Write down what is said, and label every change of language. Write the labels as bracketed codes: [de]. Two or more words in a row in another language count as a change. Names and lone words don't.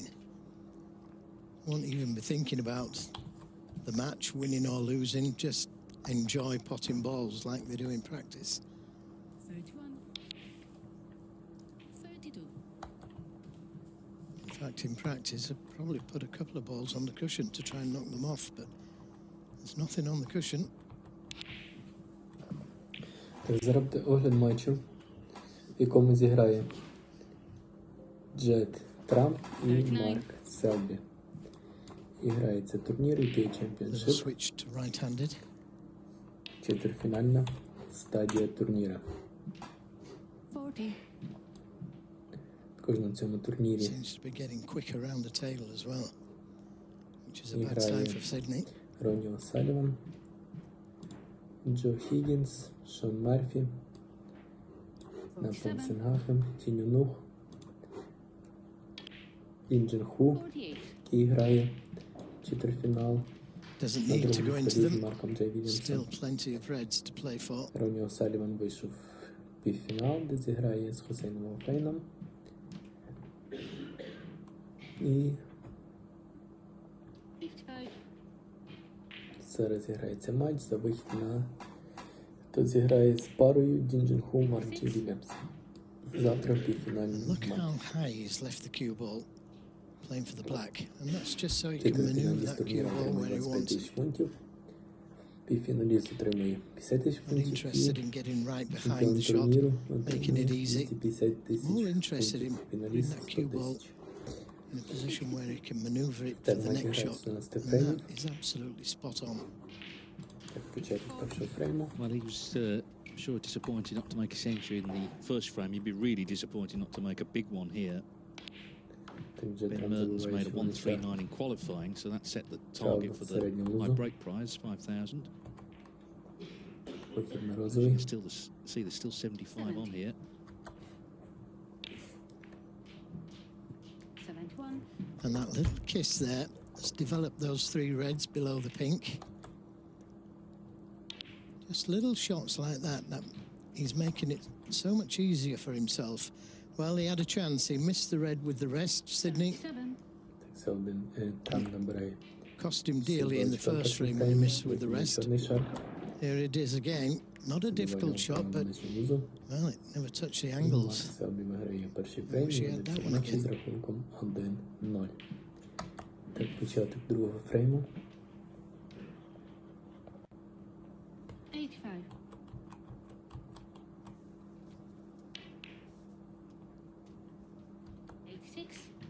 [en] Won't even be thinking about the match, winning or losing, just enjoy potting balls like they do in practice. 31. 32. In fact, in practice, I'd probably put a couple of balls on the cushion to try and knock them off, but there's nothing on the cushion. [uk] Зробте огляд матчу, в якому зіграє Judd Trump і Марк Селбі. І грається турнір UK Championship. [en] Switch to right-handed. [uk] Четвертьфінальна стадія турніра. 40. Також на цьому турнірі [en] Seems to be getting quick around the table as well, which is a bad sign for Sydney. [uk] Ронні О'Саліван, Джо Хіггінс, Шон Мерфі, Натан Сенгахем, Тіню Нух, Ін Джин Ху, 48. який грає четвертьфінал [en] Doesn't [uk] на [en] need to go [uk] другому [en] into [uk] столі з [en] them. [uk] Марком Джей [en] Still [uk] Вільямсом. [en] plenty of reds to play for. [uk] Ронні О'Саліван вийшов в півфінал, де зіграє з Хусейном Офейном. І 55. зараз зіграється матч за вихід на... Хто зіграє з парою Дін Джин Ху, Марк Джей Вільямс. Завтра півфінальний [en] Look [uk] матч. [en] how high he's left the cue ball, playing for the black, and that's just so he can maneuver that cue ball where he wants. [uk] 25 000 фунтів. Півфіналіст отримує 50 000 [en] Not [uk] фунтів. [en] interested in getting right behind [uk] Чемпіон [en] the shot, [uk] турніру [en] making it [uk] отримує [en] easy. [uk] 250 000 [en] More interested in [uk] фунтів. [en] putting [uk] Фіналіст [en] that [uk] 100 [en] cue ball [uk] 000. [en] in a position where he can maneuver it for [uk] Так, [en] the [uk] матч [en] next [uk] грає [en] shot. [uk] 14 [en] And [uk] фреймів. [en] that is absolutely spot on. [uk] Так, початок першого фрейму. [en] Well, he was sure disappointed not to make a century in the first frame. He'd be really disappointed not to make a big one here. [uk] Так, вже [en] Ben [uk] там [en] Mertens [uk] забуває, [en] made a [uk] що вони ще [en] 139 in qualifying, so that set the target for the high break prize, 5,000. [uk] вихід на [en] You [uk] розовий. [en] can still see there's still 75 on here. 71. And that little kiss there has developed those three reds below the pink. Just little shots like that, he's making it so much easier for himself. Well, he had a chance. He missed the red with the rest, Sydney. 7. [uk] Так, Селбін там набирає. [en] Cost him dearly in the first frame when he missed with the rest. [uk] Чорний шар. [en] Here it is again. Not a difficult shot, but, well, it never touched the angles. [uk] Селбі виграє перший фрейм, [en] Wish he had that one [uk] матчі [en] again. [uk] з рахунком 1-0. Так, початок другого фрейму. 85. 86.